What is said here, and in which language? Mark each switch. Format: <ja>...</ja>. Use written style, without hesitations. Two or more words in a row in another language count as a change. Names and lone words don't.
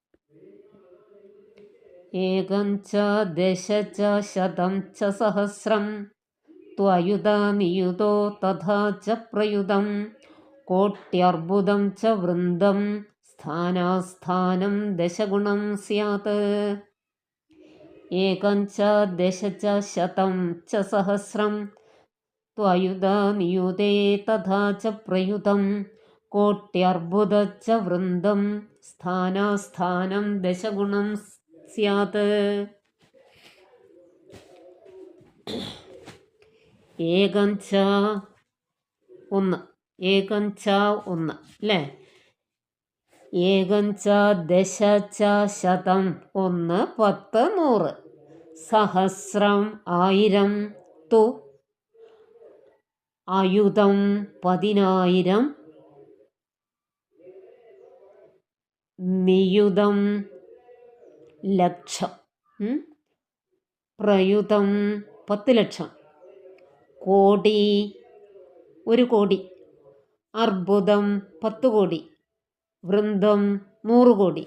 <sa>ഏകം ച ദശ ച ശതം ച സഹസ്രം ത്വയുത നിയുതോ തഥാ ച പ്രയുതം കോട്യർബുദം ച വൃന്ദം സ്ഥാനാസ്ഥാനം ദശഗുണം സ്യാത്. ഏകം ച ദശ ച ശതം ച സഹസ്രം ത്വയുത നിയുതേ തഥാ ച പ്രയുതം കോട്യർബുദ ച വൃന്ദം സ്ഥാനാസ്ഥാനം ദശഗുണം സ്യാത്. ഏകം ച 1, ഏകം ച 1 അല്ലേ? ഏകം ച ദശ ച ശതം 1, 10, 100, സഹസ്രം 1000, തു</sa> <ml>അയുതം 10,000, നിയുതം ലക്ഷം, പ്രയുതം 10 ലക്ഷം, കോടി 1 കോടി, അർബുദം 10 കോടി, വൃന്ദം 100 കോടി.</ml>